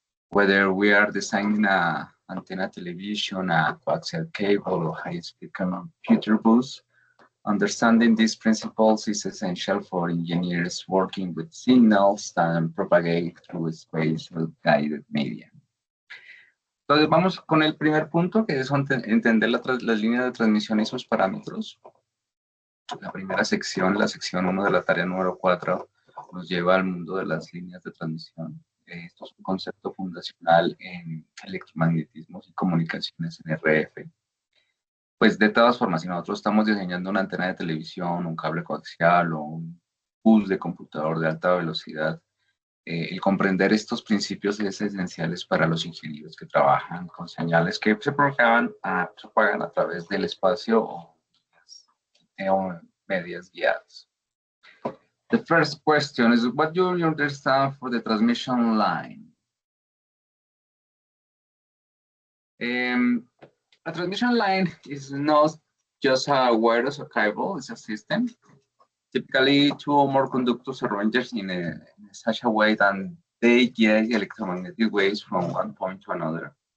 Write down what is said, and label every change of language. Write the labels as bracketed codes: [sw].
[en] Whether we are designing a antenna television, a coaxial cable, or high-speed computer bus, understanding these principles is essential for engineers working with signals that propagate through space with guided media. [es] Entonces vamos con el primer punto, que es entender las líneas de transmisión y sus parámetros. La primera sección, la sección 1 de la tarea número 4, nos lleva al mundo de las líneas de transmisión. Esto es un concepto fundacional en electromagnetismos y comunicaciones en RF. Pues de todas formas, si nosotros estamos diseñando una antena de televisión, un cable coaxial o un bus de computador de alta velocidad, el comprender estos principios es esencial para los ingenieros que trabajan con señales que se propagan a través del espacio o medias guiadas. [en] The first question is, what do you understand for the transmission line? A transmission line is not just a wire or cable, it's a system. Typically, 2 or more conductors arranged in such a way that they get electromagnetic waves from one point to another.